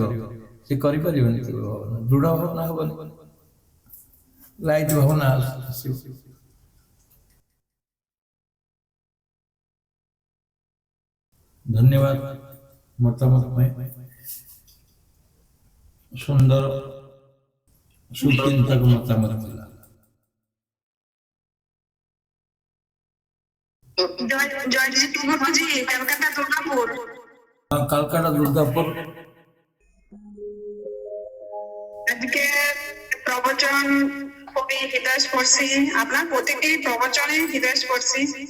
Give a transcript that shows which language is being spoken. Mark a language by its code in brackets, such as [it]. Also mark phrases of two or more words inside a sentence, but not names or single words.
[or] ସେ କରିପାରିବନି। ଦୃଢ ଭାବନା ହବନି, ଲାଇଟ୍ ଭାବନା ଆସିବ। ଧନ୍ୟବାଦ ମତାମତ ପାଇଁ। ସୁନ୍ଦର ସୁଚିନ୍ତକ ମତାମତ ଥିଲା। [bn] কালকাটা দুর্গাপুর। আজকে প্রবচন খুবই হৃদয়স্পর্শী, আপনার প্রতিটি প্রবচনে হৃদয়স্পর্শী।